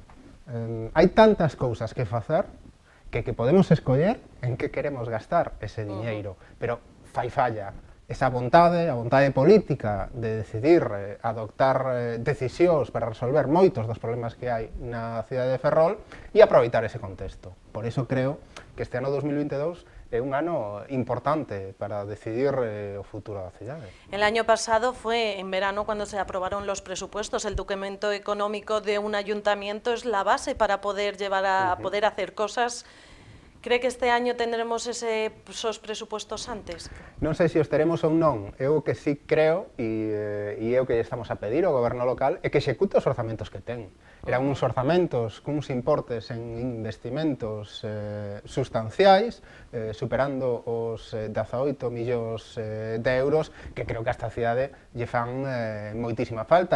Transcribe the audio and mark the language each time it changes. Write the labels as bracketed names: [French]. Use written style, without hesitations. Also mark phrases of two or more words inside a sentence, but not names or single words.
[Galician] Hai tantas cousas que facer que podemos escoller en que queremos gastar ese diñeiro, pero fai falla esa vontade, a vontade política de decidir adoptar decisións para resolver moitos dos problemas que hai na cidade de Ferrol e aproveitar ese contexto. Por iso creo que este ano 2022 é un ano importante para decidir o futuro da cidade. [Spanish] El año pasado fue en verano cuando se aprobaron los presupuestos. El documento económico de un ayuntamiento es la base para poder llevar a poder hacer cosas. ¿Cree que este año tendremos esos presupuestos antes? [Galician] Non sei se os teremos ou non. Eu que sí creo, e é o que estamos a pedir ao goberno local, é que execute os orzamentos que ten. Eran uns orzamentos cuns importes en investimentos sustanciais, superando os 18 millóns de euros, que creo que a esta cidade lle fan moitísima falta.